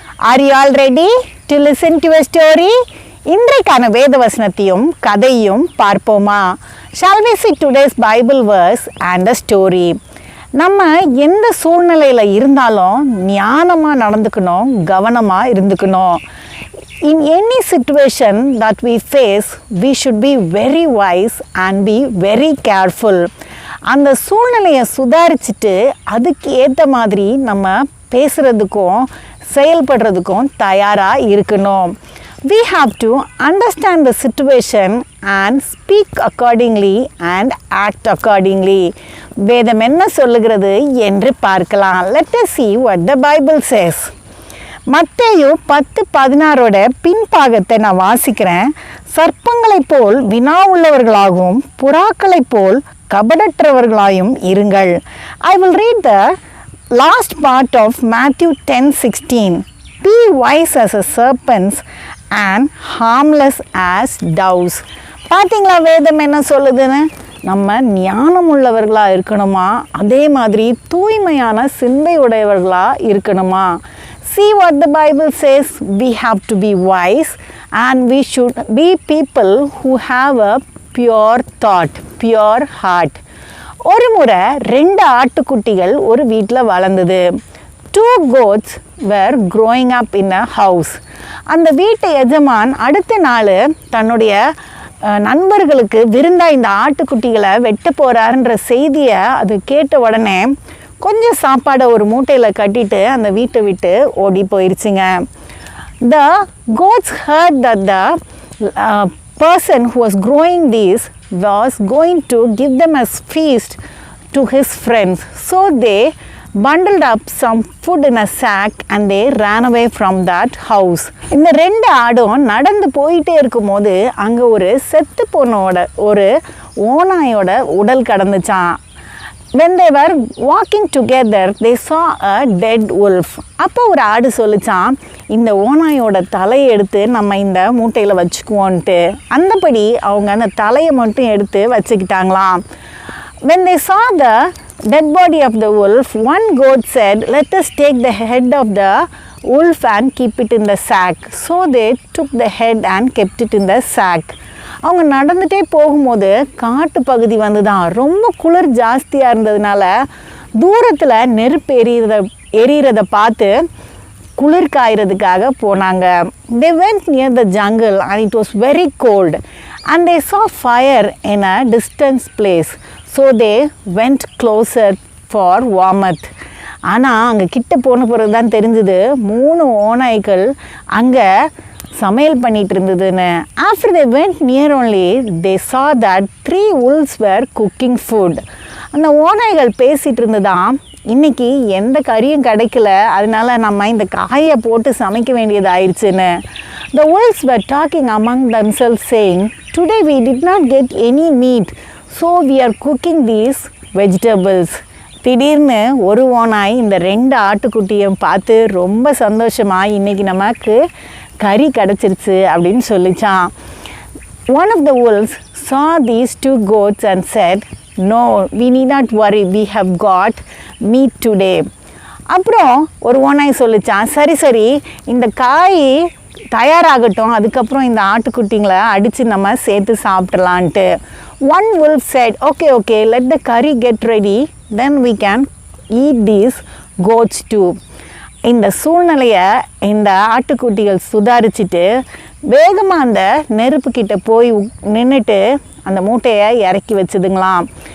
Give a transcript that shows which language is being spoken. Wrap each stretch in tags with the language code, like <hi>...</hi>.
<en>Are you all ready to listen to a story?</en> <ta>இன்றைக்கான வேத வசனத்தையும் கதையும் பார்ப்போமா?</ta> <en>Shall we see today's Bible verse and a story?</en> <ta>நம்ம எந்த சூழ்நிலையில் இருந்தாலும் ஞானமாக நடந்துக்கணும், கவனமாக இருந்துக்கணும்.</ta> <en>In any situation that we face, we should be very wise and be very careful.</en> <ta>அந்த சூழ்நிலையை சுதாரிச்சுட்டு அதுக்கு ஏற்ற மாதிரி நம்ம பேசுகிறதுக்கும் செயல்படுறதுக்கும் தயாராக இருக்கணும்.</ta> <en>We have to understand the situation and speak accordingly and act accordingly.</en> <ta>வேதம் என்ன சொல்லுகிறது என்று பார்க்கலாம்.</ta> <en>Let us see what the Bible says.</en> <ta>மத்தேயு 10:16 பின்பாகத்தை நான் வாசிக்கிறேன். சர்ப்பங்களைப் போல் வினா உள்ளவர்களாகவும் புறாக்களைப் போல் கபடற்றவர்களாயும் இருங்கள்.</ta> <en>I will read the last part of Matthew 10:16. Be wise as a serpents and harmless as doves.</en> <ta>பார்த்தீங்களா வேதம் என்ன சொல்லுதுன்னு? நம்ம ஞானம் உள்ளவர்களாக இருக்கணுமா, அதே மாதிரி தூய்மையான சிந்தை உடையவர்களாக இருக்கணுமா?</ta> <en>See what the Bible says. We have to be wise and we should be people who have a pure thought, pure heart.</en> <ta>ஒரு முறை 2 ஆட்டுக்குட்டிகள் ஒரு வீட்டில் வளர்ந்தது.</ta> <en>2 goats were growing up in a house.</en> <ta>அந்த வீட்டு எஜமான் அடுத்த நாள் தன்னுடைய நண்பர்களுக்கு விருந்தா இந்த ஆட்டுக்குட்டிகளை வெட்ட போகிறாருன்ற செய்தியை அது கேட்ட உடனே கொஞ்சம் சாப்பாடை ஒரு மூட்டையில் கட்டிட்டு அந்த வீட்டை விட்டு ஓடி போயிடுச்சுங்க.</ta> <en>The goats heard that the person who was growing these was going to give them as feast to his friends. So they bundled up some food in a sack and they ran away from that house.</en> <ta>இந்த 2 ஆடும் நடந்து போயிட்டே இருக்கும்போது அங்கே ஒரு செத்து போனோட ஒரு ஓநாயோட உடல் கடந்துச்சான்.</ta> <en>When they were walking together, they saw a dead wolf.</en> <ta>அப்போ ஒரு ஆடு சொல்லிச்சான், இந்த ஓநாயோட தலையை எடுத்து நம்ம இந்த மூட்டையில் வச்சுக்குவோன்ட்டு. அந்தபடி அவங்க அந்த தலையை மட்டும் எடுத்து வச்சுக்கிட்டாங்களாம்.</ta> <en>When they saw the dead body of the wolf, one goat said, let us take the head of the wolf and keep it in the sack. So they took the head and kept it in the sack.</en> <ta>அவங்க நடந்துகிட்டே போகும்போது காட்டு பகுதி வந்து தான் ரொம்ப குளிர் ஜாஸ்தியாக இருந்ததுனால தூரத்தில் நெருப்பு எரியறதை பார்த்து குளிர் காயறதுக்காக போனாங்க.</ta> <en>They went near the jungle and it was very cold and they saw fire in a distant place. So they went closer for warmth.</en> <ta>ஆனால் அங்கே கிட்ட போன பிறகு தான் தெரிஞ்சுது 3 ஓநாய்கள் அங்கே சமையல் பண்ணிட்டு இருந்ததுன்னு.</ta> <en>After they went near only, they saw that 3 wolves were cooking food.</en> <ta>அந்த ஓநாய்கள் பேசிகிட்டு இருந்ததான், இன்றைக்கி எந்த கறியும் கிடைக்கல, அதனால நம்ம இந்த காயை போட்டு சமைக்க வேண்டியது ஆயிடுச்சுன்னு.</ta> <en>The wolves were talking among themselves saying, today we did not get any meat, so we are cooking these vegetables.</en> <ta>திடீர்னு ஒரு ஓநாய் இந்த 2 ஆட்டுக்குட்டியும் பார்த்து ரொம்ப சந்தோஷமாக இன்றைக்கி நமக்கு கறி கிடச்சிருச்சு அப்படின்னு சொல்லிச்சான்.</ta> <en>One of the wolves saw these 2 goats and said, no, we need not worry, we have got meat today.</en> <ta>அப்புறம் ஒரு ஓநாய் சொல்லிச்சான், சரி இந்த காய் தயாராகட்டும், அதுக்கப்புறம் இந்த ஆட்டுக்குட்டிங்களை அடித்து நம்ம சேர்த்து சாப்பிட்றலான்ட்டு.</ta> <en>One wolf said, okay, let the curry get ready, then we can eat these goats too.</en> <ta>இந்த சூழ்நிலையை இந்த ஆட்டுக்குட்டிகள் சுதாரிச்சுட்டு வேகமாக அந்த நெருப்புக்கிட்ட போய் நின்றுட்டு அந்த மூட்டையை இறக்கி வச்சுதுங்களாம்.</ta>